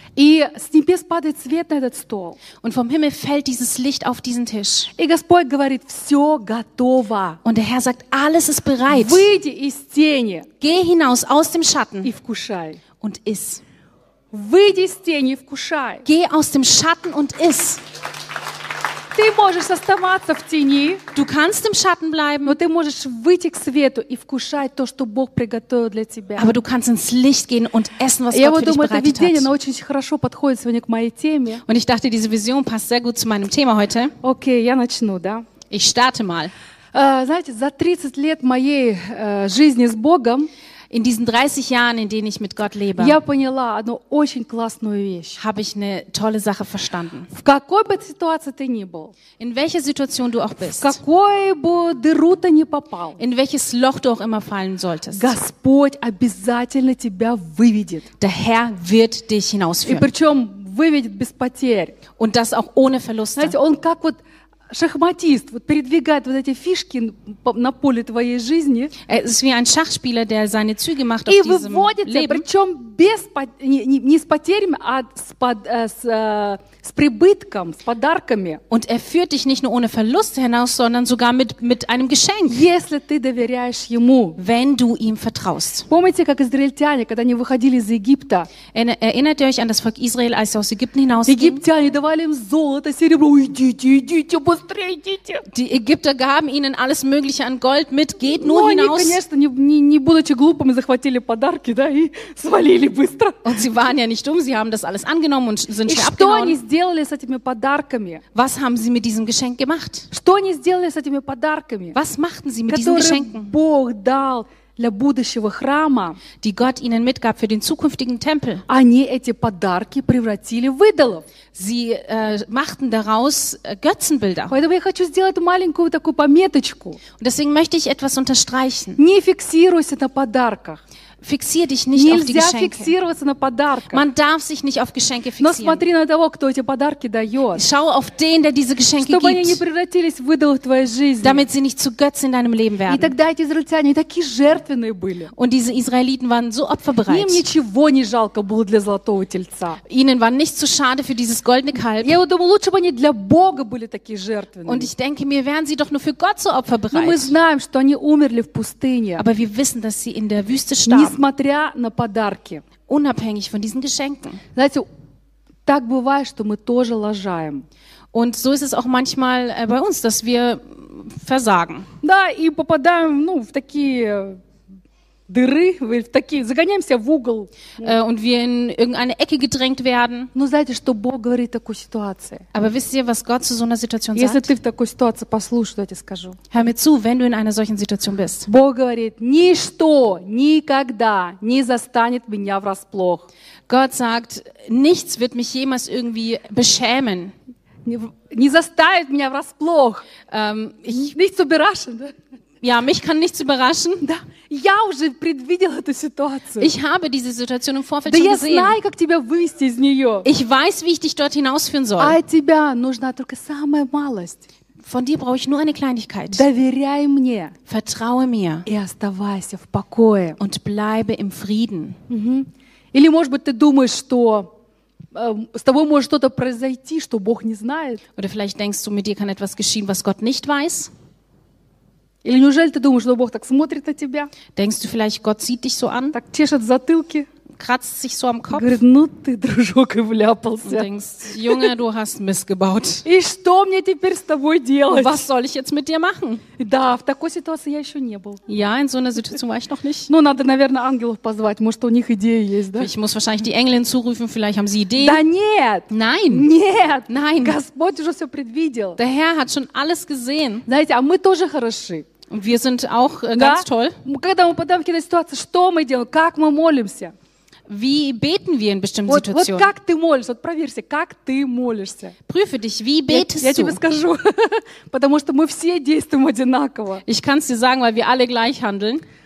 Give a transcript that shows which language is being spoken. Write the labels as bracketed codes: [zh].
[ru] И с небес падает свет на этот стол. [de] Und vom Himmel fällt dieses Licht auf diesen Tisch. [ru] И Господь говорит, все готово. [de] Und der Herr sagt, alles ist bereit. [ru] Выйди из тени. [de] Geh hinaus aus dem Schatten. [ru] И вкушай. [de] Und iss. [ru] Выйди из тени, вкушай. [de] Geh aus dem Schatten und iss. [ru] Ты можешь оставаться в тени. [de] Du kannst im Schatten bleiben. [ru] Но ты можешь выйти к свету и вкушать то, что Бог приготовил для тебя. [de] Aber du kannst ins Licht gehen und essen, was [ru] Я [de] Gott [ru] думаю, [de] für dich bereitet hat. [ru] Я думаю, это видение очень хорошо подходит сегодня к моей теме. [de] Und ich dachte, diese Vision passt sehr gut zu meinem Thema heute. [ru] Okay, я начну, да? [de] Ich starte mal. [ru] Знаете, за 30 лет моей жизни с Богом, [de] in diesen 30 Jahren, in denen ich mit Gott lebe, [ru] я поняла одну очень классную вещь. [de] Habe ich eine tolle Sache verstanden. [ru] В какой бы ситуации ты ни был, [de] in welcher Situation du auch bist, [ru] в какой бы дыру ты ни попал, [de] in welches Loch du auch immer fallen solltest, [ru] Господь обязательно тебя выведет. [de] Der Herr wird dich hinausführen. [ru] И причем выведет без потерь. [de] Und das auch ohne Verluste. [ru] Знаете, он как вот Шахматист вот передвигает вот эти фишки на поле твоей жизни. [de] Es ist wie ein Schachspieler, der seine Züge macht auf diesem Leben. [ru] И выводится, причем без не с потерями, а с прибытком, с подарками. [de] Und führt dich nicht nur ohne Verluste hinaus, sondern sogar mit einem Geschenk. [ru] Если ты доверяешь ему. [de] Wenn du ihm vertraust. [ru] Помните, как израильтяне, когда они выходили из Египта? [de] Erinnert ihr euch an das Volk Israel, als sie aus Ägypten hinausgingen? [ru] Египтяне давали им золото, серебро, идите. [de] Die Ägypter gaben ihnen alles Mögliche an Gold mit, geht nur hinaus. [ru] Конечно, не будучи глупыми, захватили подарки, да, и свалили быстро. [de] Und sie waren ja nicht dumm, sie haben das alles angenommen und sind schnell abgehauen. [ru] Что они сделали с этими подарками? [de] Was haben sie mit diesem Geschenk gemacht? [ru] Что они сделали с этими подарками? [de] Was machten sie mit diesen Geschenken? [ru] Бог дал для будущего храма, [de] die Gott ihnen mitgab für den zukünftigen Tempel. [ru] Они эти подарки превратили в идолов. [de] Sie machten daraus Götzenbilder. [ru] Поэтому я хочу сделать маленькую такую пометочку. [de] Und deswegen möchte ich etwas unterstreichen. [ru] Не фиксируйся на подарках. [de] Fixier dich nicht [ru] Нельзя [de] auf die Geschenke. [ru] Фиксироваться на подарках. [de] Man darf sich nicht auf Geschenke fixieren. [ru] Но смотри на того, кто эти подарки дает. [de] Schau auf den, der diese Geschenke [ru] чтобы Чтобы они не превратились в идолов твоей жизни. [de] Damit sie nicht zu Götzen in deinem Leben werden. [ru] И тогда эти израильтяне такие жертвенные были. [de] Und diese Israeliten waren so opferbereit. [ru] Им ничего не жалко было для золотого тельца. [de] Ihnen war nicht zu schade für dieses goldene Kalb. [ru] Я думаю, лучше бы они для Бога были такие жертвенные. [de] Und ich denke mir, wären sie doch nur für Gott so opferbereit. [ru] Но мы знаем, что они умерли в пустыне. [de] Aber wir wissen, dass sie in der Wüste starben. [ru] Несмотря на подарки, [de] unabhängig von diesen Geschenken. [ru] Знаете, так бывает, что мы тоже лажаем. [de] Und so ist es auch manchmal bei uns, dass wir versagen. [ru] Да, и попадаем, ну, в такие дыры, в такие, загоняемся в угол. [de] Und wir in irgendeine Ecke gedrängt werden. [ru] Но знаете, что Бог говорит такую ситуацию? [de] Aber wisst ihr, was Gott zu so einer Situation [ru] Если [de] sagt? [ru] Ты в такой ситуации, послушай, я тебе скажу. [de] Hör mir zu, wenn du in einer solchen Situation bist. [ru] Бог говорит, ничто никогда не застанет меня врасплох. [de] Gott sagt, nichts wird mich jemals irgendwie beschämen. [ru] Не заставит меня врасплох. [de] Nichts überraschen. Ja, mich kann nichts überraschen. [ru] Да. Я уже предвидела эту ситуацию. [de] Ich habe diese Situation im Vorfeld [ru] да [de] schon gesehen. [ru] Да я знаю, как тебя вывести из нее. [de] Ich weiß, wie ich dich dort hinausführen soll. [ru] А тебя нужна только самая малость. [de] Von dir brauche ich nur eine Kleinigkeit. [ru] Доверяй мне. [de] Vertraue mir. [ru] И оставайся в покое. [de] Und bleibe im Frieden. Mhm. [ru] Или, может быть, ты думаешь, что с тобой может что-то произойти, что Бог не знает. [de] Oder vielleicht denkst du, mit dir kann etwas geschehen, was Gott nicht weiß. [ru] Или неужели ты думаешь, что Бог так смотрит на тебя? [de] Denkst du vielleicht, Gott sieht dich so an? [ru] Так чешет затылки? [de] kratzt sich so am Kopf. [ru] Говорит, ну ты, дружок, и вляпался. [de] Denkst, Junge, du hast missgebaut. [ru] И что мне теперь с тобой делать? [de] Was soll ich jetzt mit dir machen? [ru] Да, в такой ситуации я еще не был. [de] Ja, in so einer Situation war ich noch nicht. [ru] Ну, надо, наверное, ангелов позвать. Может, у них идеи есть, да? [de] Ich muss wahrscheinlich die Engelin zurufen, vielleicht haben sie Ideen. [ru] Да нет! [de] Nein! [ru] Нет! [de] Nein! [ru] Господь уже все предвидел. [de] Der Herr hat schon alles gesehen. [ru] Знаете, а мы тоже хороши. [de] Und wir sind auch ganz toll. [ru] Когда мы попадаем в какие-то ситуации, что мы делаем, как мы молимся? [de] Wie beten wir in bestimmten Situationen? [ru] Вот как ты молишься, вот проверься, как ты молишься. [de] Prüfe dich, wie betest du? [ru] Я тебе скажу, потому что мы все действуем одинаково. [de] Ich kann es dir sagen, weil wir alle gleich handeln.